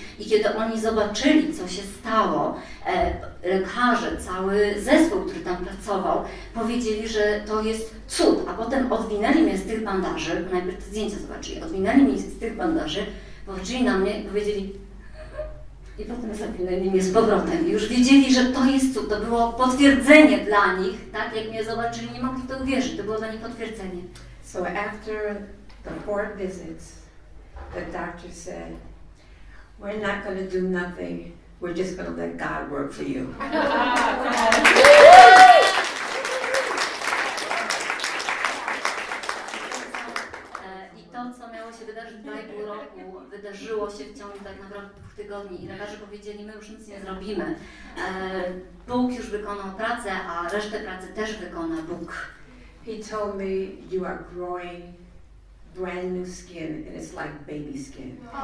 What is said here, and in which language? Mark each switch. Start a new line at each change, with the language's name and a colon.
Polish: I kiedy oni zobaczyli, co się stało, lekarze, cały zespół, który tam pracował, powiedzieli, że to jest cud, a potem odwinęli mnie z tych bandaży, najpierw te zdjęcia zobaczyli, odwinęli mnie z tych bandaży, popatrzyli na mnie i powiedzieli, i potem zawinęli mnie z powrotem. I już wiedzieli, że to jest cud, to było potwierdzenie dla nich, tak, jak mnie zobaczyli, nie mogli w to uwierzyć, to było dla nich potwierdzenie.
English: So after the 4 visits, the doctor said, we're not going to do nothing. We're just going to let God work for you.
Polish: I to, co miało się wydarzyć w 2,5 roku, wydarzyło się w ciągu tak naprawdę 2 tygodni. I lekarze powiedzieli, my już nic nie zrobimy. Bóg już wykonał pracę, a resztę pracy też wykona Bóg.
English: He told me, you are growing brand new skin, and it's like baby skin.